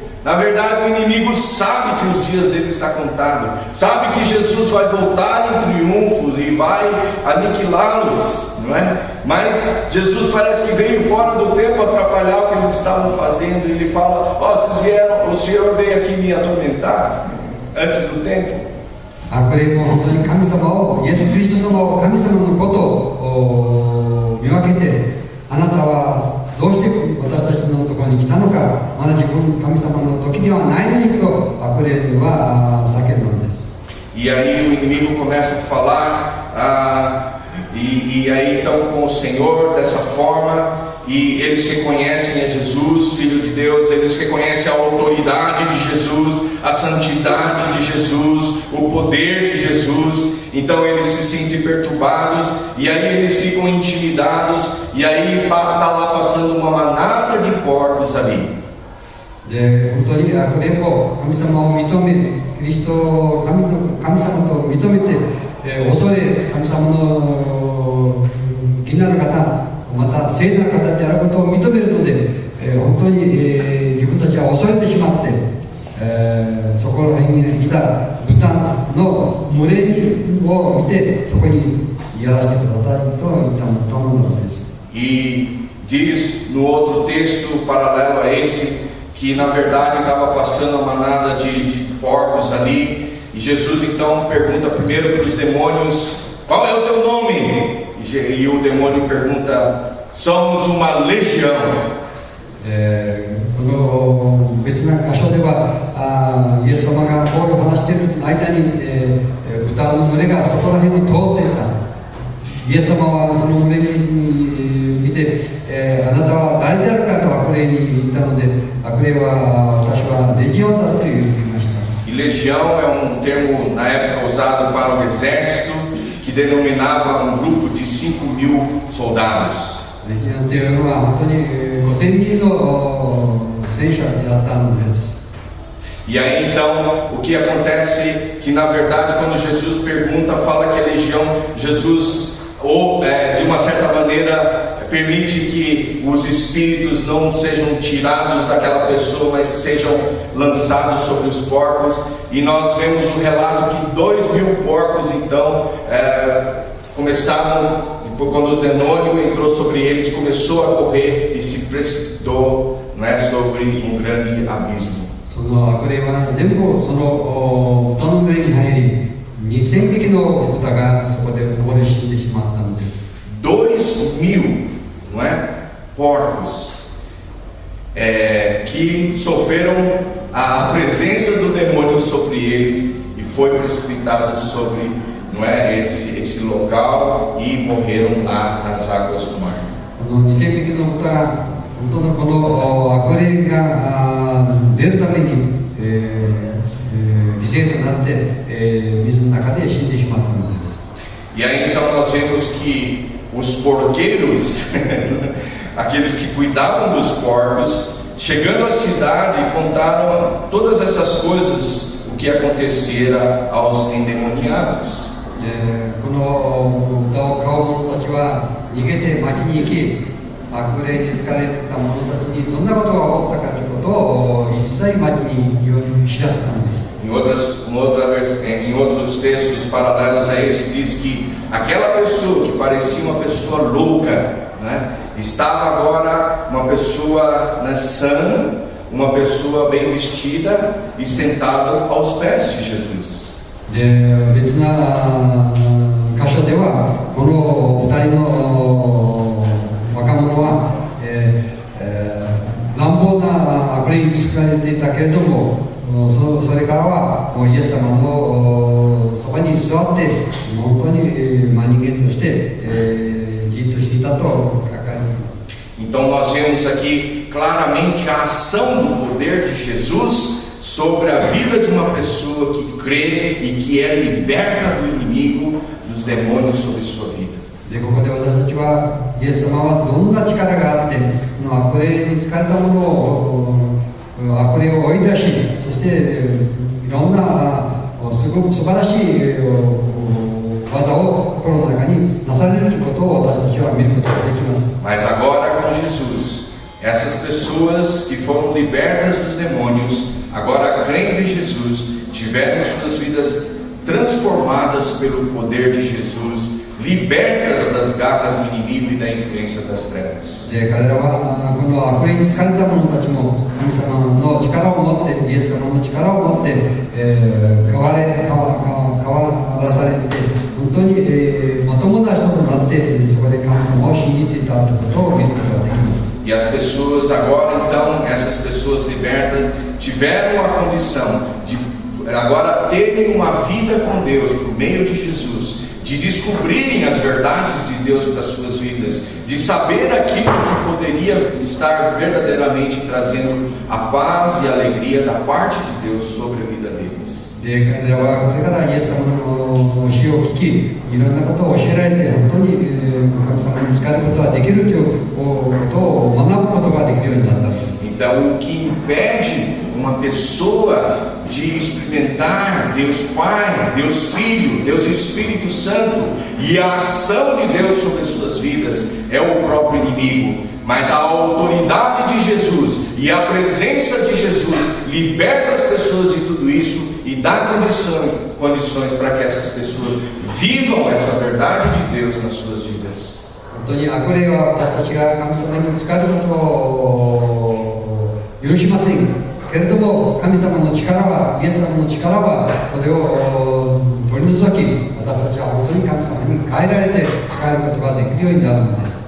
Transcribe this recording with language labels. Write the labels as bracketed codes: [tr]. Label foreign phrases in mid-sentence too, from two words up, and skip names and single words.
[pt] Na verdade, o inimigo sabe que os dias dele está contado, sabe que Jesus vai voltar em triunfo e vai aniquilá-los, não é? Mas Jesus parece que veio fora do tempo atrapalhar o que eles estavam fazendo, e ele fala: vocês vieram, o Senhor veio aqui me atormentar antes do tempo. [ja] これも本当に神様を、イエス・キリスト様を、神様のことを見分けて、あなたはどうして私たちのところに来たのか、まだ自分神様の時ではないのにと悪霊は叫んだんです。 [pt] E aí o inimigo começa a falar, e aí então com o Senhor dessa forma, e eles reconhecem a Jesus, Filho de Deus, eles reconhecem a autoridade de Jesus, a santidade de Jesus, o poder de Jesus. Então eles se sentem perturbados, e aí eles ficam intimidados, e aí está lá passando uma manada de porcos ali. [ja] で、本当に悪霊も神様を認め、キリストを神様と認めて、恐れ、神様の義なる方、また聖なる方であることを認めるので、本当に、自分たちは恐れてしまって、そこら辺にいた豚の群れを見て、そこにやらせてくださいと頼んだのです。 [pt] E diz no outro texto paralelo a esse, que na verdade estava passando uma manada de porcos ali, e Jesus então pergunta primeiro para os demônios: qual é o teu nome? E e o demônio pergunta: somos uma legião. [ja] この別な箇所ではイエス様がこう話している間に、豚の群れがそこら辺に通っていた。イエス様はその群れに見て、あなたは誰であるかと悪霊に言ったので、悪霊は私はレジオンだと言いました。 [pt] E legião é termo na época usado para o exército que denominava grupo de 5.000 soldados. [ja] レジオンというのは本当に5,000人の戦車だったのです。 [pt] E aí então, o que acontece que na verdade quando Jesus pergunta, fala que a legião, Jesus de uma certa maneira permite que os espíritos não sejam tirados daquela pessoa, mas sejam lançados sobre os porcos. E nós vemos o relato que 2.000 porcos então começaram, quando o demônio entrou sobre eles, começou a correr e se precipitou, sobre um grande abismo. [ja] その悪霊は全部その豚の群れに入り、2,000匹の豚がそこで溺れ死んでしまったのです。 [pt] 2.000, porcos que sofreram a presença do demônio sobre eles e foi precipitado sobre, esse local e morreram lá nas águas do mar. [ja] この2,000匹の豚が本当のこの悪霊が出るために、犠牲となって、水の中で死んでしまったのです。 [pt] E aí então nós vemos que os porqueiros, aqueles que cuidavam dos porcos, chegando à cidade, contaram todas essas coisas, o que acontecera aos endemoniados. [ja] この豚を飼う者たちは逃げて町に行き、悪霊に疲れた者たちにどんなことが起こったかということを一切町に知らせたのです。 [pt] Em outros textos paralelos a esse, diz que aquela pessoa que parecia uma pessoa louca, estava agora uma pessoa sã, uma pessoa bem vestida e sentada aos pés de Jesus. [ja] 別な箇所ではこの2人の若者は、乱暴な悪霊に疲れていたけれども、それからはもうイエス様のそばに座って本当に人間として、じっとしていたと書かれています。 [pt] Então nós vemos aqui claramente a ação do poder de Jesus sobre a vida de uma pessoa que crê e que é liberta do inimigo, dos demônios sobre sua vida. [ja] でここで私たちはイエス様はどんな力があってこの悪霊に疲れたものを悪霊を追い出し、そしていろんなすごく素晴らしい技を心の中になされるということを私たちは見ることができます。 [pt] Mas agora com Jesus, essas pessoas que foram libertas dos demônios, agora crendo em Jesus, tiveram suas vidas transformadas pelo poder de Jesus, libertas das garras do inimigo e da influência das trevas. [ja] で彼らはこの悪霊に疲れた者たちも神様の力を持ってイエス様の力を持って、変わらされて本当に、まともな人となってそこで神様を信じていたということを見ることができます。 [pt] E as pessoas agora então, essas pessoas libertas, tiveram a condição de agora terem uma vida com Deus por meio de Jesus, de descobrirem as verdades de Deus para as suas vidas, de saber aquilo que poderia estar verdadeiramente trazendo a paz e a alegria da parte de Deus sobre a vida deles. [ja] で彼らはこれからイエス様の教えを聞き、いろんなことを教えられて本当に神様に仕えることができるということを学ぶことができるようになったんです。 [pt] Então, o que impede uma pessoa de experimentar Deus Pai, Deus Filho, Deus Espírito Santo e a ação de Deus sobre as suas vidas é o próprio inimigo, mas a autoridade de Jesus e a presença de Jesus liberta as pessoas de tudo isso e dá condições para que essas pessoas vivam essa verdade de Deus nas suas vidas. [ja] 本当に悪霊は私たちが神様に仕えることを許しませんけれども、神様の力は、イエス様の力はそれを取り除き、私たちは本当に神様に変えられて使えることができるようになるのです。